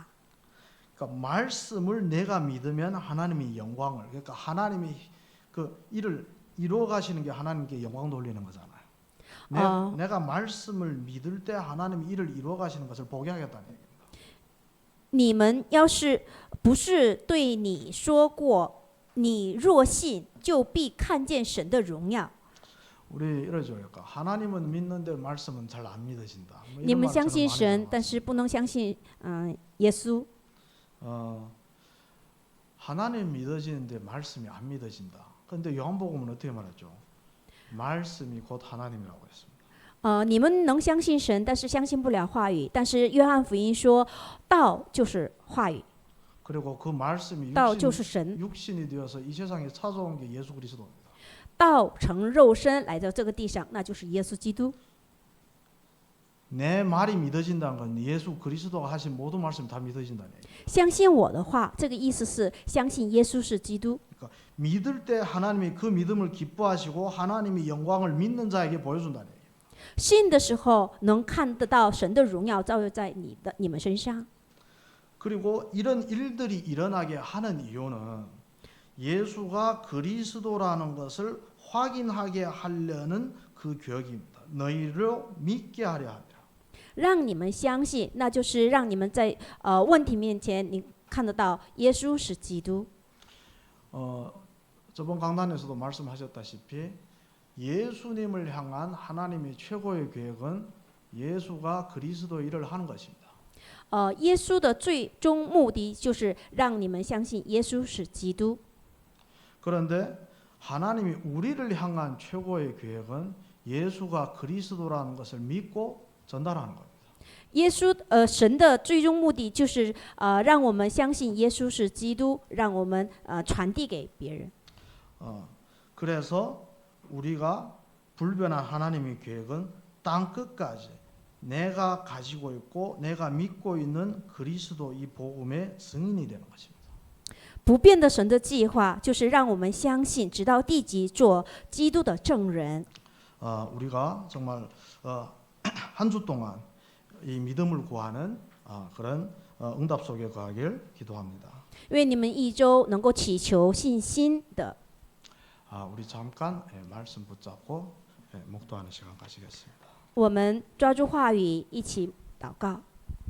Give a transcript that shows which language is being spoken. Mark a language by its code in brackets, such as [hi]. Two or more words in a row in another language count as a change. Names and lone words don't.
[ko] 그러니까 말씀을 내가 믿으면 하나님의 영광을 그러니까 하나님이 그 일을 이루어 가시는 게 하나님께 영광 돌리는 거잖아요. 내가 말씀을 믿을 때 하나님이 일을 이루어 가시는 것을 보게 하겠다는 얘기입니다. [zh] 你们要是不是对你说过，你若信，就必看见神的荣耀。 [ko] 우리 이러죠. 그러니까 하나님은 믿는데 말씀은 잘 안 믿어진다. [zh] 你们相信神，但是不能相信耶稣。 [ko] 하나님 믿어지는데 말씀이 안 믿어진다. 그런데 요한복음은 어떻게 말했죠? 말씀이 곧 하나님이라고 했습니다. [zh] 你们能相信神，但是相信不了话语。但是约翰福音说，道就是话语， [ko] 그리고 그 말씀이 [zh] 道就是神， [ko] 육신이 되어서 이 세상에 찾아온 게 예수 그리스도입니다. [zh] 道成肉身来到这个地上，那就是耶稣基督。 [ko] 내 말이 믿어진다는 건 예수 그리스도가 하신 모든 말씀 다 믿어진다는 얘기예요. [zh] 相信我的话，这个意思是相信耶稣是基督。 [ko] 그러니까 믿을 때 하나님이 그 믿음을 기뻐하시고 하나님의 영광을 믿는 자에게 보여준다는 얘기예요. [zh] 信的时候能看得到神的荣耀照耀在你们身上。 [ko] 그리고 이런 일들이 일어나게 하는 이유는 예수가 그리스도라는 것을 확인하게 하려는 그 계획입니다. 너희를 믿게 하려 함이라. [zh] 让你们相信，那就是让你们在问题面前，你看得到耶稣是基督。 [ko] 저번 강단에서도 말씀하셨다시피 예수님을 향한 하나님의 최고의 계획은 예수가 그리스도 일을 하는 것입니다. [zh] 耶稣的最终目的就是让你们相信耶稣是基督。 [ko] 그런데 하나님이 우리를 향한 최고의 계획은 예수가 그리스도라는 것을 믿고 전달하는 겁니다. [zh] 耶稣神的最终目的就是让我们相信耶稣是基督，让我们传递给别人。 [ko] 그래서 우리가 불변한 하나님의 계획은 땅 끝까지 내가 가지고 있고 내가 믿고 있는 그리스도 이 복음의 증인이 되는 것입니다. [zh] 不变的神的计划就是让我们相信，直到地极做基督的证人。 [ko] 우리가 정말 한 주 동안 이 믿음을 구하는 그런 응답 속에 거하길 기도합니다. [zh] 愿你们一周能够祈求信心的。 [ko] 우리 잠깐 말씀 붙잡고 묵도하는 시간 가지겠습니다. [zh] 我们抓住话语，一起祷告。